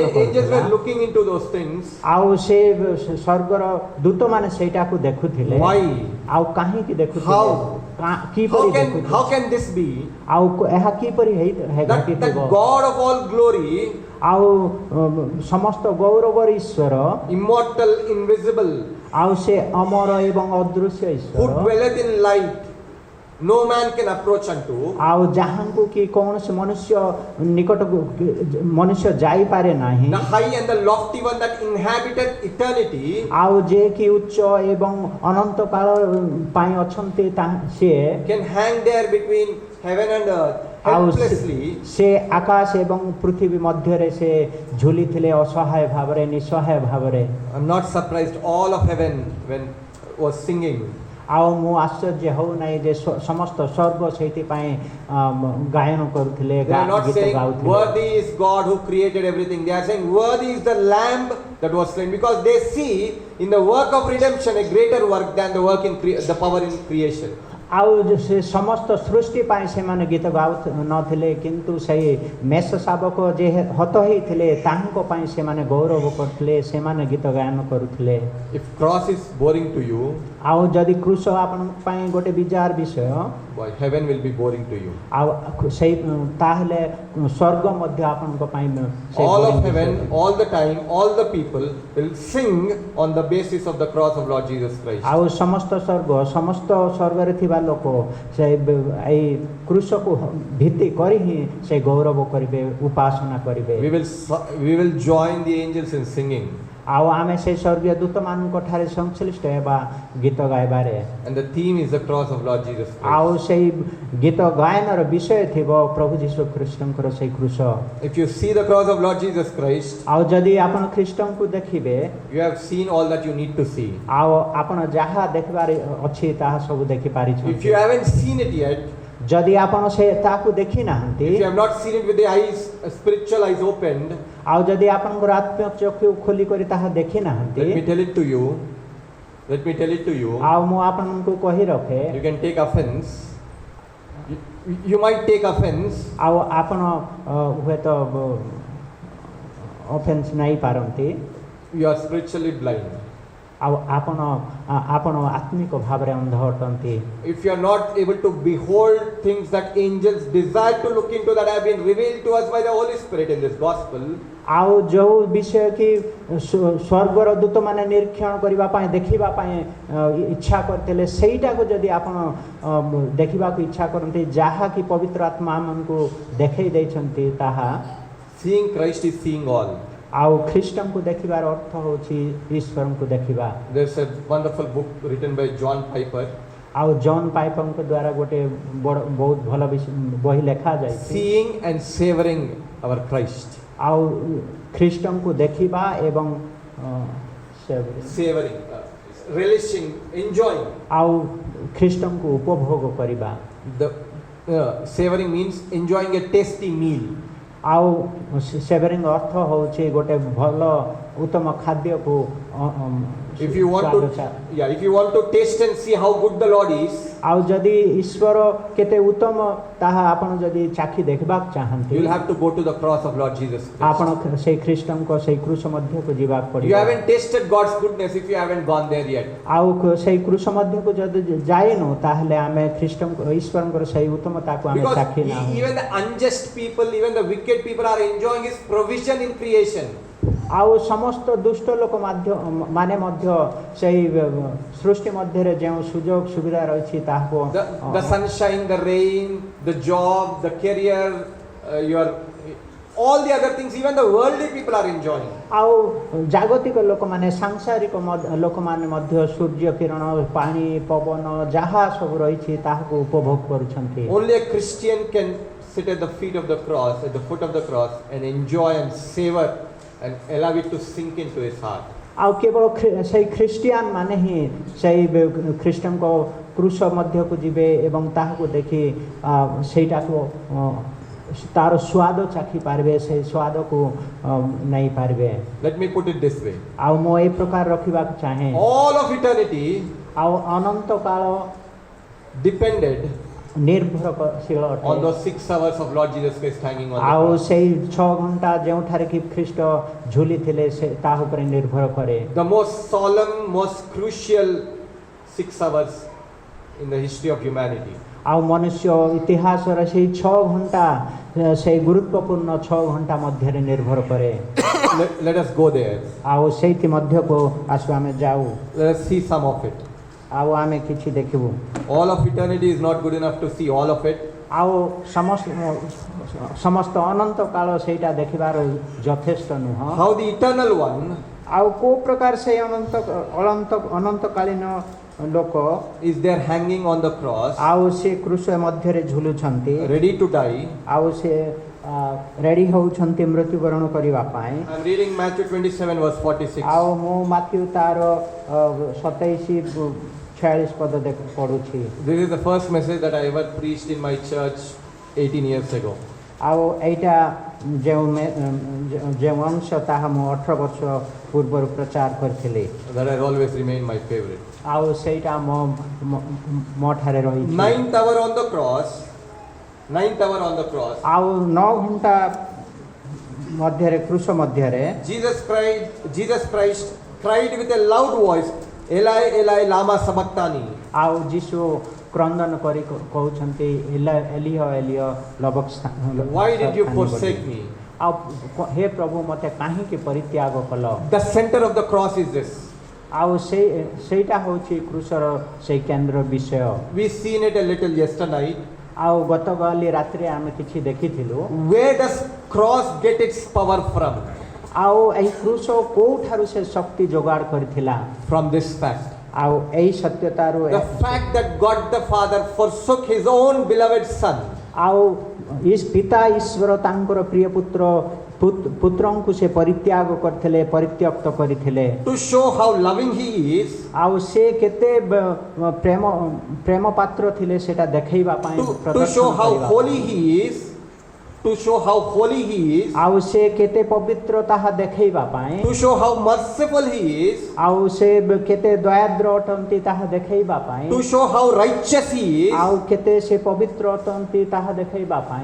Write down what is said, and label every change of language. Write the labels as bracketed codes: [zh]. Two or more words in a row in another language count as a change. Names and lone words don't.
[en] Angels [or] କରୁଥିଲା। [en] were looking into those things. [or] ଆଉ ସେ ସ୍ୱର୍ଗର ଦୂତମାନେ ସେଇଟାକୁ ଦେଖୁଥିଲେ। [en] Why? [or] ଆଉ କାହିଁକି ଦେଖୁଥିଲେ? [en] How? [or] କିପରି ଦେଖୁଥିଲେ? [en] How can this be? [or] ଆଉ ଏହା କିପରି [en] That the God of all glory, [or] ଆଉ ସମସ୍ତ ଗୌରବର ଈଶ୍ୱର, [en] immortal, invisible, [or] ଆଉ ସେ ଅମର ଏବଂ ଅଦୃଶ୍ୟ [en] who [or] ଈଶ୍ୱର, [en] dwelleth in light, no man can approach unto, [or] ଆଉ ଯାହାଙ୍କୁ କି କୌଣସି ମନୁଷ୍ୟ ନିକଟକୁ ମନୁଷ୍ୟ ଯାଇପାରେ ନାହିଁ, [en] the high and the lofty one that inhabited eternity, [or] ଆଉ ଯେ କି ଉଚ୍ଚ ଏବଂ ଅନନ୍ତ କାଳ ପାଇଁ ଅଛନ୍ତି ସିଏ [en] can hang there between heaven and earth [or] ଆଉ [en] helplessly, [or] ସେ ଆକାଶ ଏବଂ ପୃଥିବୀ ମଧ୍ୟରେ ସେ ଝୁଲିଥିଲେ ଅସହାୟ ଭାବରେ ନିଃସହାୟ ଭାବରେ। [en] I'm not surprised. All of heaven when was singing. [or] ଆଉ ମୁଁ ଆଶ୍ଚର୍ଯ୍ୟ ହେଉନାହିଁ ଯେ ସମସ୍ତ ସ୍ୱର୍ଗ ସେଇଥିପାଇଁ ଗାୟନ କରୁଥିଲେ, [en] They are not [or] ଗୀତ [en] saying [or] ଗାଉଥିଲେ। [en] worthy is God who created everything. They are saying worthy is the Lamb that was slain, because they see in the work of redemption a greater work than the work in the power in creation. [or] ଆଉ ସେ ସମସ୍ତ ସୃଷ୍ଟି ପାଇଁ ସେମାନେ ଗୀତ ଗାଉ ନଥିଲେ, କିନ୍ତୁ ସେଇ ମେଷ ଶାବକ ଯେ ହତ ହେଇଥିଲେ ତାଙ୍କ ପାଇଁ ସେମାନେ ଗୌରବ କରୁଥିଲେ, ସେମାନେ ଗୀତ ଗାୟନ କରୁଥିଲେ। [en] If cross is boring to you, [or] ଆଉ ଯଦି କୃଷ ଆପଣଙ୍କ ପାଇଁ ଗୋଟେ ବିଜାର ବିଷୟ, [en] boy, heaven will be boring to you. [or] ଆଉ ସେଇ ତାହେଲେ ସ୍ୱର୍ଗ ମଧ୍ୟ ଆପଣଙ୍କ ପାଇଁ [en] All of heaven, all the time, all the people will sing on the basis of the cross of Lord Jesus Christ. [or] ଆଉ ସମସ୍ତ ସ୍ୱର୍ଗରେ ଥିବା ଲୋକ ସେ ଏଇ କୃଷକୁ ଭିତ୍ତି କରି ହିଁ ସେ ଗୌରବ କରିବେ, ଉପାସନା କରିବେ। [en] We will join the angels in singing. [or] ଆଉ ଆମେ ସେଇ ସ୍ୱର୍ଗୀୟ ଦୂତମାନଙ୍କ ଠାରେ ସଂଶ୍ଳିଷ୍ଟ ହେବା ଗୀତ ଗାଇବାରେ। [en] And the theme is the cross of Lord Jesus [or] ଆଉ [en] Christ. [or] ସେଇ ଗୀତ ଗାୟନର ବିଷୟ ଥିବ ପ୍ରଭୁ ଯୀଶୁ ଖ୍ରୀଷ୍ଟଙ୍କର ସେଇ କୃଷ। [en] If you see the cross of Lord Jesus Christ, [or] ଆଉ ଯଦି ଆପଣ ଖ୍ରୀଷ୍ଟଙ୍କୁ ଦେଖିବେ, [en] you have seen all that you need to see. [or] ଆଉ ଆପଣ ଯାହା ଦେଖିବାର ଅଛି ତାହା ସବୁ [en] If [or] ଦେଖିପାରିଛନ୍ତି। [en] you haven't seen it yet, [or] ଯଦି ଆପଣ ସେ ତାକୁ ଦେଖି ନାହାନ୍ତି, [en] if you have not seen it with the eyes, spiritual eyes opened, [or] ଆଉ ଯଦି ଆପଣଙ୍କର ଆତ୍ମିକ ଚକ୍ଷୁ ଖୋଲି କରି ତାହା ଦେଖି ନାହାନ୍ତି, [en] let me tell it to you. Let me tell it to you. [or] ଆଉ ମୁଁ ଆପଣଙ୍କୁ କହି ରଖେ, [en] You can take offense. You might take offense. [or] ଆଉ ଆପଣ ହୁଏତ ଅଫେନ୍ସ ନେଇ ପାରନ୍ତି, [en] You are spiritually blind. [or] ଆଉ ଆପଣ ଆତ୍ମିକ ଭାବରେ ଅନ୍ଧ ଅଟନ୍ତି। [en] If you are not able to behold things that angels desire to look into, that have been revealed to us by the Holy Spirit in this gospel, [or] ଆଉ ଯେଉଁ ବିଷୟ କି ସ୍ୱର୍ଗର ଦୂତମାନେ ନିରୀକ୍ଷଣ କରିବା ପାଇଁ ଦେଖିବା ପାଇଁ ଇଚ୍ଛା କରିଥିଲେ, ସେଇଟାକୁ ଯଦି ଆପଣ ଦେଖିବାକୁ ଇଚ୍ଛା କରନ୍ତି, ଯାହାକି ପବିତ୍ର ଆତ୍ମା ଆମକୁ ଦେଖେଇ ଦେଇଛନ୍ତି, ତାହା [en] seeing Christ is seeing all. [or] ଆଉ ଖ୍ରୀଷ୍ଟଙ୍କୁ ଦେଖିବାର ଅର୍ଥ ହେଉଛି ଈଶ୍ୱରଙ୍କୁ ଦେଖିବା। [en] There's a wonderful book written by John Piper, [or] ଆଉ ଜନ୍ ପାଇପରଙ୍କ ଦ୍ୱାରା ଗୋଟେ ବହୁତ ଭଲ ବହି ଲେଖାଯାଇଛି, [en] seeing and savoring our Christ. [or] ଆଉ ଖ୍ରୀଷ୍ଟଙ୍କୁ ଦେଖିବା ଏବଂ [en] Savoring, relishing, enjoying. [or] ଆଉ ଖ୍ରୀଷ୍ଟଙ୍କୁ ଉପଭୋଗ କରିବା। [en] The savoring means enjoying a tasty meal. [or] ଆଉ ସେଭରିଂ ଅର୍ଥ ହେଉଛି ଗୋଟେ ଭଲ ଉତ୍ତମ ଖାଦ୍ୟକୁ [en] If you want to taste and see how good the Lord is, [or] ଆଉ ଯଦି ଈଶ୍ୱର କେତେ ଉତ୍ତମ ତାହା ଆପଣ ଯଦି ଚାଖି ଦେଖିବାକୁ ଚାହାନ୍ତି, [en] you will have to go to the cross of Lord Jesus [or] ଆପଣ [en] Christ. [or] ସେଇ ଖ୍ରୀଷ୍ଟଙ୍କ ସେଇ କୃଷ ମଧ୍ୟକୁ ଯିବାକୁ [en] You [or] ପଡ଼ିବ। [en] haven't tasted God's goodness if you haven't gone there yet. [or] ଆଉ ସେଇ କୃଷ ମଧ୍ୟକୁ ଯଦି ଯାଇନୁ, ତାହେଲେ ଆମେ ଈଶ୍ୱରଙ୍କର ସେଇ ଉତ୍ତମତାକୁ ଆମେ [en] Because [or] ଚାଖି ନାହୁଁ। [en] even the unjust people, even the wicked people are enjoying His provision in creation. [or] ଆଉ ସମସ୍ତ ଦୁଷ୍ଟ ଲୋକ ମାନେ ମଧ୍ୟ ସେଇ ସୃଷ୍ଟି ମଧ୍ୟରେ ଯେଉଁ ସୁଯୋଗ ସୁବିଧା ରହିଛି ତାହାକୁ [en] The sunshine, the rain, the job, the career, all the other things, even the worldly people are enjoying. [or] ଆଉ ଜାଗତିକ ଲୋକମାନେ, ସାଂସାରିକ ଲୋକମାନେ ମଧ୍ୟ ସୂର୍ଯ୍ୟ କିରଣ, ପାଣି, ପବନ ଯାହା ସବୁ ରହିଛି ତାହାକୁ ଉପଭୋଗ କରୁଛନ୍ତି। [en] Only a Christian can sit at the feet of the cross, at the foot of the cross, and enjoy and savor and allow it to sink into his heart. [or] ଆଉ କେବଳ ସେଇ ଖ୍ରୀଷ୍ଟିଆନ ମାନେ ହିଁ ସେଇ ଖ୍ରୀଷ୍ଟଙ୍କ କୃଷ ମଧ୍ୟକୁ ଯିବେ ଏବଂ ତାହାକୁ ଦେଖି ସେଇଟାକୁ ତାର ସ୍ୱାଦ ଚାଖି ପାରିବେ, ସେଇ ସ୍ୱାଦକୁ ନେଇ ପାରିବେ। [en] Let me put it this way. [or] ଆଉ ମୁଁ ଏଇ ପ୍ରକାର ରଖିବାକୁ ଚାହେଁ, [en] All of eternity [or] ଆଉ ଅନନ୍ତ କାଳ [en] depended [or] ନିର୍ଭରଶୀଳ [en] on [or] ଅଟେ। [en] those 6 hours of Lord Jesus Christ hanging on the [or] ଆଉ [en] cross. [or] ସେଇ 6 ଘଣ୍ଟା ଯେଉଁଠାରେ କି ଖ୍ରୀଷ୍ଟ ଝୁଲିଥିଲେ ସେ ତାହା ଉପରେ ନିର୍ଭର କରେ। [en] The most solemn, most crucial 6 hours in the history of humanity. [or] ଆଉ ମନୁଷ୍ୟ ଇତିହାସର ସେଇ 6 ଘଣ୍ଟା ସେଇ ଗୁରୁତ୍ୱପୂର୍ଣ୍ଣ 6 ଘଣ୍ଟା ମଧ୍ୟରେ ନିର୍ଭର କରେ। [en] Let us go there. [or] ଆଉ ସେଇଥି ମଧ୍ୟକୁ ଆସୁ ଆମେ ଯାଉ। [en] Let us see some of it. [or] ଆଉ ଆମେ କିଛି ଦେଖିବୁ [en] All of eternity is not good enough to see all of it. [or] ଆଉ ସମସ୍ତ ଅନନ୍ତ କାଳ ସେଇଟା ଦେଖିବାର ଯଥେଷ୍ଟ ନୁହଁ [en] How the eternal one [or] ଆଉ କୋଉ ପ୍ରକାର ସେଇ ଅନନ୍ତକାଳୀନ ଲୋକ [en] is there hanging on the cross, [or] ଆଉ ସେ କ୍ରୁଶ ମଧ୍ୟରେ ଝୁଲୁଛନ୍ତି [en] ready to die. [or] ଆଉ ସେ ରେଡି ହେଉଛନ୍ତି ମୃତ୍ୟୁବରଣ କରିବା ପାଇଁ [en] I'm reading Matthew 27 verse 46. [or] ଆଉ ମୁଁ ମାଥ୍ୟୁ ତାର 27-46 ପଦ ପଢୁଛି [en] This is the first message that I ever preached in my church 18 years ago. [or] ଆଉ ଏଇଟା ଯେଉଁ ଅଂଶ ତାହା ମୁଁ 18 ବର୍ଷ ପୂର୍ବରୁ ପ୍ରଚାର କରିଥିଲି [en] That has always remained my favorite. [or] ଆଉ ସେଇଟା ମୋ ଠାରେ ରହିଛି [en] Ninth hour on the cross. Ninth hour on the cross. [or] ଆଉ 9 ଘଣ୍ଟା ମଧ୍ୟରେ କ୍ରୁଶ ମଧ୍ୟରେ [en] Jesus Christ cried with a loud voice, [arc] ܐܠܝ ܐܠܝ ܠܡܢܐ ܫܒܩܬܢܝ. [or] ଆଉ ଯୀଶୁ କ୍ରନ୍ଦନ କରି କହୁଛନ୍ତି [arc] ܐܠܝ ܐܠܝ ܫܒܩܬܢܝ [en] Why did you forsake me? [or] ଆଉ ହେ ପ୍ରଭୁ ମୋତେ କାହିଁକି ପରିତ୍ୟାଗ କଲ [en] The center of the cross is this. [or] ଆଉ ସେଇଟା ହେଉଛି କ୍ରୁଶର ସେଇ କେନ୍ଦ୍ର ବିଷୟ [en] We seen it a little yesterday. [or] ଆଉ ଗତକାଲି ରାତିରେ ଆମେ କିଛି ଦେଖିଥିଲୁ [en] Where does cross get its power from? [or] ଆଉ ଏହି କ୍ରୁଶ କୋଉଠାରୁ ସେ ଶକ୍ତି ଯୋଗାଡ଼ କରିଥିଲା [en] From this fact. [or] ଆଉ ଏହି ସତ୍ୟତାରୁ [en] The fact that God the Father forsook His own beloved Son. [or] ଆଉ ପିତା ଈଶ୍ୱର ତାଙ୍କର ପ୍ରିୟ ପୁତ୍ରଙ୍କୁ ସେ ପରିତ୍ୟାଗ କରିଥିଲେ ପରିତ୍ୟକ୍ତ କରିଥିଲେ [en] To show how loving He is. [or] ଆଉ ସେ କେତେ ପ୍ରେମ ପାତ୍ର ଥିଲେ ସେଟା ଦେଖେଇବା ପାଇଁ [en] To show how holy He is. To show how holy He is. [or] ଆଉ ସେ କେତେ ପବିତ୍ର ତାହା ଦେଖେଇବା ପାଇଁ [en] To show how merciful He is. [or] ଆଉ ସେ କେତେ ଦୟାଦ୍ର ଅଟନ୍ତି ତାହା ଦେଖେଇବା ପାଇଁ [en] To show how righteous He is. [or] ଆଉ କେତେ ସେ ପବିତ୍ର ଅଟନ୍ତି ତାହା ଦେଖେଇବା ପାଇଁ